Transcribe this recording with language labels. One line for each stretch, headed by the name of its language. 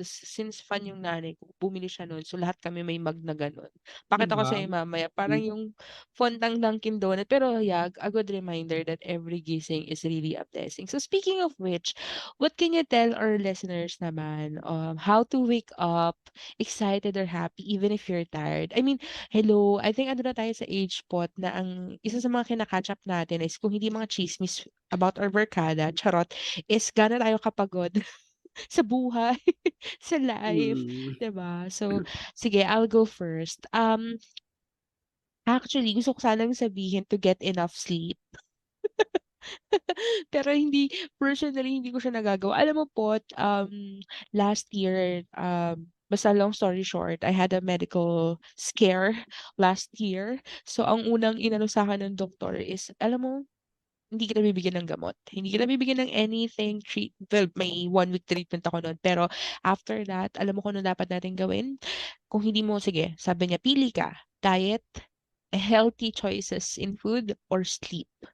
Filipino: Tapos since fan yung nanay ko, bumili siya nun. So lahat kami may mug na gano'n. 'Di Pakita ko sa'yo mamaya. Hmm, Parang yung font ng Dunkin' Donut.
English: Pero yeah, a good reminder that every
Filipino: gising
English: is really a blessing. So speaking of which, what can you tell our listeners
Filipino: naman
English: how to wake up excited or happy even if you're tired. I mean, hello, I think
Filipino: ano na tayo sa age pot na ang isa sa mga kina-catch up natin is kung hindi mga chismis
English: about our
Filipino: barkada, charot, is gaano tayo kapagod sa buhay, sa life, mm. 'di ba?
English: So,
Filipino: sige,
English: I'll go first. Actually,
Filipino: gusto ko sanang sabihin
English: to get enough sleep.
Filipino: Pero hindi personally hindi ko siya nagagawa. Alam mo po,
English: last year,
Filipino: basta
English: long story short, I had a medical scare last year.
Filipino: So, ang unang inano sa'kin ng doktor is, alam mo, hindi kita bibigyan ng gamot. Hindi kita bibigyan ng
English: anything well,
Filipino: may 1 week treatment ako nun. Pero after that, alam mo kung ano dapat natin gawin? Kung hindi mo, sige, sabi niya, pili ka,
English: diet, healthy choices in food, or sleep.